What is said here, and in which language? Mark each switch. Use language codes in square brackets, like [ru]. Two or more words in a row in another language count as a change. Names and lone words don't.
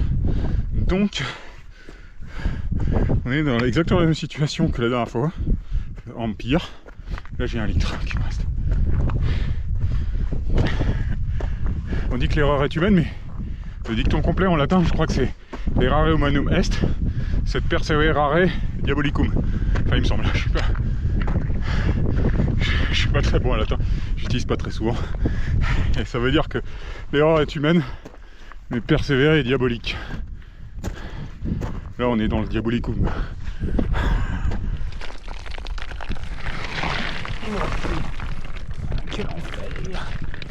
[fr] Donc on est dans exactement la même situation que la dernière fois, en pire. Là j'ai 1 litre qui me reste. On dit que l'erreur est humaine, mais le dicton complet en latin, je crois que c'est [la] errare humanum est, sed perseverare diabolicum. [fr] Enfin il me semble, je suis pas très bon en latin, j'utilise pas très souvent. Et ça veut dire que l'erreur est humaine, mais persévérer est diabolique. Là on est dans le diabolicum. Quel enfer.